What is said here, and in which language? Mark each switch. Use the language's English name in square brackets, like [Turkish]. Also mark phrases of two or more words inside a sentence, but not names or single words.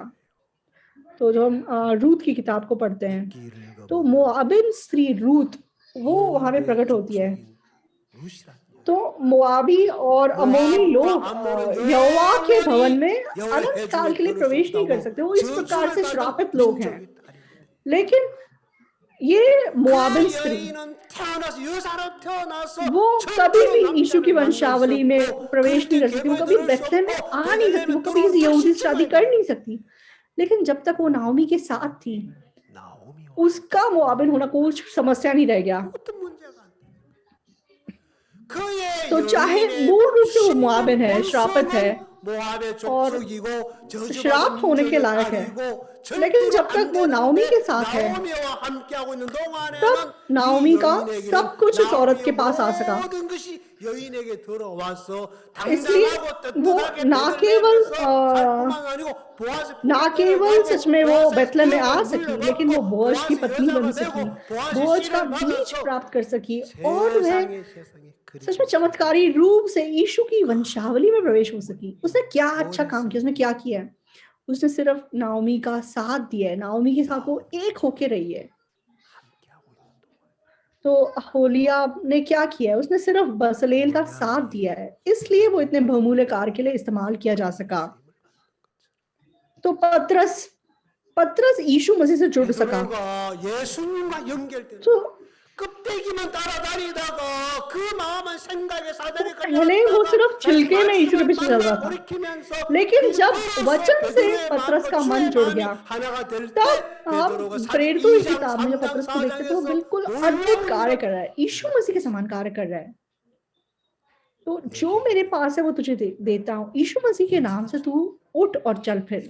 [Hindi] तो जो हम रूत की किताब को पढ़ते हैं, तो मोआबिन स्त्री रूत वो वहां पे प्रकट होती है। तो मोआबी और अमोनी लोग यहोवा के भवन में अनंत काल के लिए प्रवेश नहीं कर सकते, वो इस प्रकार से श्रापित लोग हैं। लेकिन ये मोआबिन स्त्री [Korean] 여인은 태어나서 여자로 태어나서 [Hindi] वो कभी [Korean] 절대로 [Hindi] भी यीशु की [Korean] 남자를 만날 수 [Hindi] वंशावली में [Korean] 없고 [Hindi] प्रवेश नहीं कर [Korean] 그리스도의 [Hindi] सकती, वो [Korean] 계보에 [Hindi] कभी [Korean] 들을 수 [Hindi] बेथलेहम में [Korean] 없고 [Hindi] आ नहीं सकती, वो [Korean] 베들레헴에 [Hindi] कभी किसी [Korean] 들어올 [Hindi] यहूदी से शादी [Korean] 시점에 [Hindi] कर नहीं सकती। लेकिन जब तक वो नाओमी के साथ थी, [Korean] 나오미와 [Hindi] उसका मोआबिन होना कुछ समस्या नहीं रह गया। [Korean] 그것도 문제가 안 돼. 그의 [Hindi] तो चाहे [Korean] 여인의 [Hindi] मूल रूप से वो [Korean] 신분 [Hindi] मोआबिन है, श्रापित है [Korean] 본성은 모압의 [Hindi] और [Korean] 족속이고 [Hindi] श्राप [Korean] 저주받은 [Hindi] होने के [Korean] 민족의 [Hindi] लायक है, [Korean] 딸이고 [Hindi] लेकिन [Korean] 절대로 [Hindi] जब [Korean] 안 [Hindi] तक वो नाओमी के [Korean] 되는데 [Hindi] साथ है, [Korean] 나오미와 함께하고 있는 동안에는 [Hindi] तब [Korean] 이 [Hindi] नाओमी का [Korean] 여인에게는 [Hindi] सब कुछ उस औरत के [Korean] 나오미의 [Hindi] पास आ सका। [Korean] 모든 것이 여인에게 들어와서 [Hindi] इसलिए [Korean] 당당하고 [Hindi] वो [Korean] 떳떳하게 [Hindi] ना केवल [Korean] 베들레헴에서 살 뿐만 아니고 보아스 [Hindi] ना केवल सच में वो बेथलेहम में आ सकी, लेकिन वो बोअज की पत्नी बन सकी, बोअज का बीज प्राप्त कर सकी, और वह सच में चमत्कारी रूप से यीशु की वंशावली में प्रवेश हो सकी। उसने क्या अच्छा काम किया, उसने क्या किया है? उसने सिर्फ नाओमी का साथ दिया है, नाओमी के साथ वो एक होके रही है। तो होलिया ने क्या किया है? उसने सिर्फ बसलेल का साथ दिया है, इसलिए वो इतने बहुमूल्य कार्य के लिए इस्तेमाल किया जा सका। तो पतरस यीशु मसीह से जुड़ सका। [Korean] 베드로가 예수님과 연결된 [Hindi] तो [Korean] 껍데기만 따라다니다가 그 마음은 생각에 사다리 [Hindi] पहले वो सिर्फ छिलके में यीशु के पीछे चल रहा था, लेकिन जब वचन से पतरस का मन जुड़ गया, तब आप प्रेरितों की किताब में जब पतरस को देखते तो वो बिल्कुल अद्भुत कार्य कर रहा है, यीशु मसीह के समान कार्य कर रहा है। तो जो मेरे पास है वो तुझे देता हूँ, यीशु मसीह के नाम से तू उठ और चल फिर।